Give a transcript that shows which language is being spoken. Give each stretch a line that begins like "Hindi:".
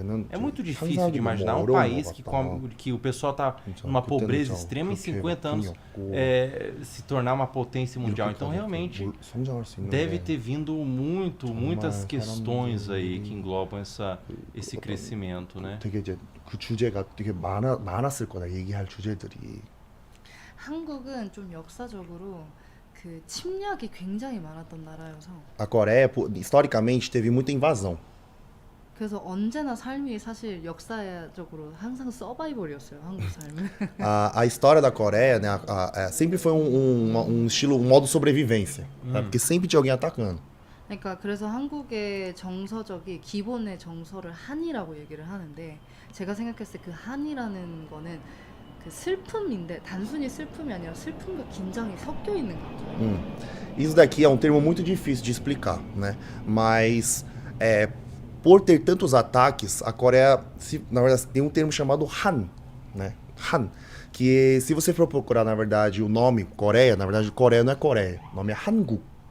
Portuguese: É muito difícil de imaginar um país que o pessoal tá numa pobreza extrema em 50 anos se tornar uma potência mundial. Então, realmente, deve ter vindo muitas questões aí que englobam esse crescimento, né?
Korean: 되게 이제 그 주제가 되게 많았을 거다, 얘기할 주제들이. 한국은 좀 역사적으로 그 침략이 굉장히 많았던 나라여서.
Portuguese: A Coreia, historicamente, teve muita invasão.
Korean: 그래서 언제나 삶이 사실 역사적으로 항상 서바이벌이었어요, 한국 삶은.
Portuguese: A história da Coreia, né, sempre foi um estilo, um modo de sobrevivência, sabe? Porque sempre tinha alguém atacando.
Korean: 그러니까 그래서 한국의 정서적이 기본의 정서를 한이라고 얘기를 하는데 제가 생각했을 때 그 한이라는 거는 그 슬픔인데 단순히 슬픔이 아니라 슬픔과 긴장이 섞여 있는 감정이에요.
Portuguese: Isso daqui é um termo muito difícil de explicar, né? Mas por ter tantos ataques, a Coreia, na verdade, tem um termo chamado Han, né? Han, que se você for procurar, na verdade, o nome Coreia, na verdade, Coreia não é Coreia, o nome é Hanguk.